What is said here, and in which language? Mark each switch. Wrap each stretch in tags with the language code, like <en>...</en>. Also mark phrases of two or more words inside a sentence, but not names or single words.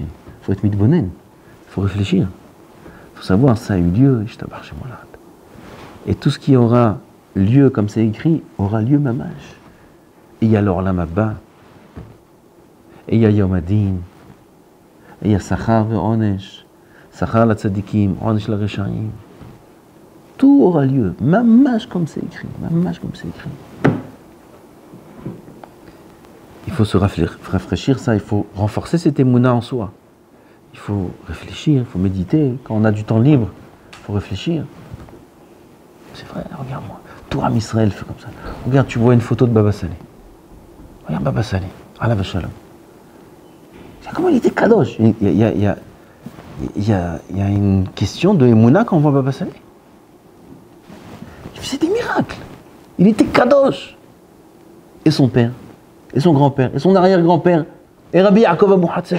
<fr>Il faut être mitbonen. Il faut réfléchir. Il faut savoir ça a eu lieu. Et tout ce qui aura lieu comme c'est écrit aura lieu mamash. Et il y a</fr> <he>העולם הבא.</he> <fr>Et il y a</fr> <he>יום הדין.</he> <fr>Et il y a</fr> <he>שכר ועונש. שכר לצדיקים, עונש לרשעים.</he> <fr>Tout aura lieu, mamash comme c'est écrit, mamash comme c'est écrit. Il faut se rafraîchir ça, il faut renforcer cette émouna en soi. Il faut réfléchir, il faut méditer. Quand on a du temps libre, il faut réfléchir. C'est vrai, regarde-moi. Tout Am Israël fait comme ça. Regarde, tu vois une photo de Baba Saleh. Regarde Baba Saleh,</fr> <he>עליו השלום.</he> <fr>Comment il était kadosh. Il y a une question de émouna quand on voit Baba Saleh. Il faisait des miracles. Il était kadosh. Et son père, et son grand-père, et son arrière-grand-père, et Rabbi Yaakov Abu Hatzera.</fr>